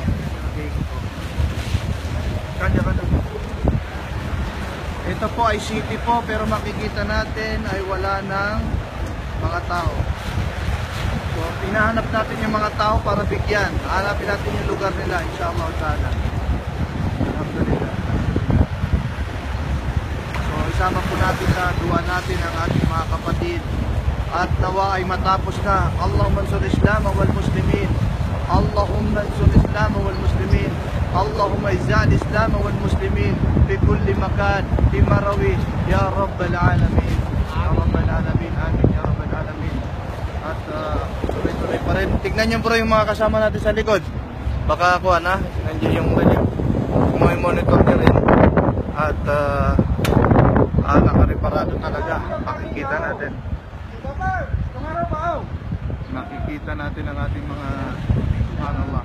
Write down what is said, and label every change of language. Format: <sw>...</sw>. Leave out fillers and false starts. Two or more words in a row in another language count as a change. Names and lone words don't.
<tl>Kanya-kanya. Ito po ay city po, pero makikita natin ay wala ng mga tao. So, pinahanap natin yung mga tao para bigyan. Hanapin natin yung lugar nila,</tl> <ar>إن شاء الله تعالى. الحمد لله.</ar> <tl>So, isama po natin sa dua natin ang ating mga kapatid. At nawa ay matapos na.</tl> <ar>اللهم انصر الإسلام والمسلمين. اللهم انصر الإسلام والمسلمين. اللهم أعز الإسلام والمسلمين في كل مكان في مراوي يا رب العالمين. يا رب العالمين. آمين يا رب العالمين.</ar> <tl>At tuloy-tuloy pa rin. Tignan nyo bro yung mga kasama natin sa likod. Baka ako nandiyan yung may monitor nyo rin. At nakareparado talaga. Makikita natin. Nakikita natin ang ating mga subhanallah.</tl>